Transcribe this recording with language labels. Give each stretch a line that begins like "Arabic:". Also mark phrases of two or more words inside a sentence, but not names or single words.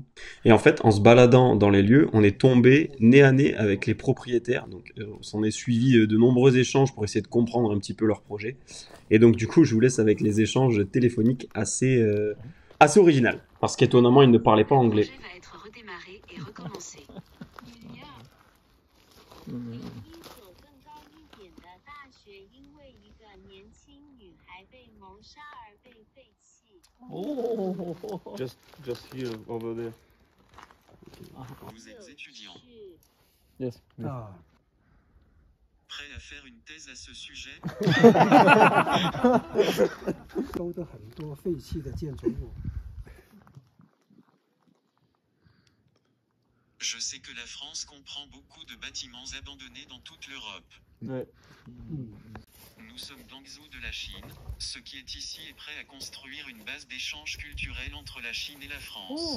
French: Et en fait, en se baladant dans les lieux, on est tombé nez à nez avec les propriétaires. Donc on s'en est suivi de nombreux échanges pour essayer de comprendre un petit peu leur projet. Et donc du coup, je vous laisse avec les échanges téléphoniques assez original. Parce qu'étonnamment, ils ne parlaient pas anglais. Le projet va être redémarré et recommencé.
English: Just here, over there.
French: Vous êtes étudiant.
English: Yes.
French: Prêt à faire une thèse à ce sujet?
Chinese: 收的很多废弃的建筑物。
French: Je sais que la France comprend beaucoup de bâtiments abandonnés dans toute l'Europe. Ouais. Nous sommes Guangzhou de la Chine. Ce qui est ici est prêt à construire une base d'échange culturel entre la Chine et la France.